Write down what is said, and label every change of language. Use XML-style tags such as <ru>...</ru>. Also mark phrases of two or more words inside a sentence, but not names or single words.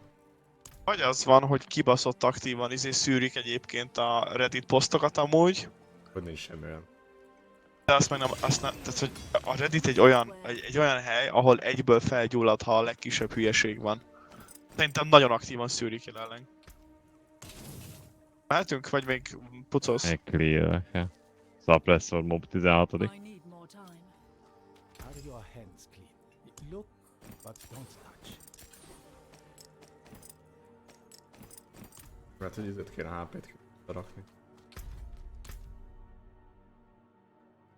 <hu>Vagy az van, hogy kibaszott aktívan szűrik egyébként a Reddit posztokat amúgy. Hogy nincs semmi olyan. De azt meg nem, tehát hogy a Reddit egy olyan hely, ahol egyből felgyullad, ha a legkisebb hülyeség van. Szerintem nagyon aktívan szűrik jelenleg. Mehetünk, vagy még pucolsz? Még clear-ek, ja. Suppressor mob 16.</hu> <en>Out of your hands, clean. Look, but don't touch.</en> <hu>Mert hogy izét kéne HP-t rakni.</hu>